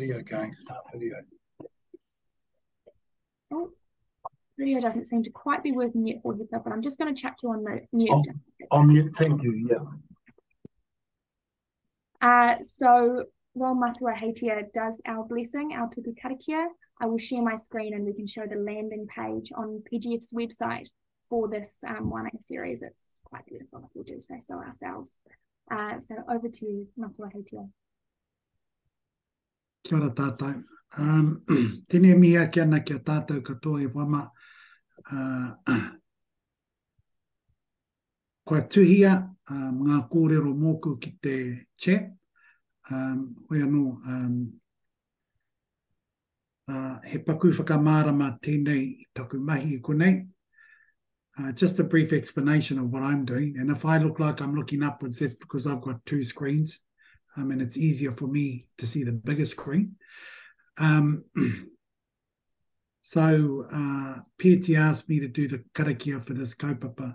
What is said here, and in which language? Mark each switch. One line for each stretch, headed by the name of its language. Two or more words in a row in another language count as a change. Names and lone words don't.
English: Now video going, start video. Oh, video doesn't seem to quite be working yet for you, but I'm just going to chuck you on mute. On mute, thank you, So while Matua Heitia does our blessing, our
Māori: tupu karakia,
English: I will share my screen and we can show the landing page on PGF's website for this whānau series. It's quite beautiful, if we do say so ourselves. So over to you, Matua Heitia.
Māori: Kia ora tātou. Tēnei mihi ake ana kia tātou katoa e wama. Kua tuhia ngā kōrero mōku ki te chat. Hoi anō, he paku whakamārama tēnei I taku mahi I konei.
English: Just a brief explanation of what I'm doing. And if I look like I'm looking upwards, that's because I've got two screens. And it's easier for me to see the bigger screen. So Peti asked me to do the karakia for this kaupapa.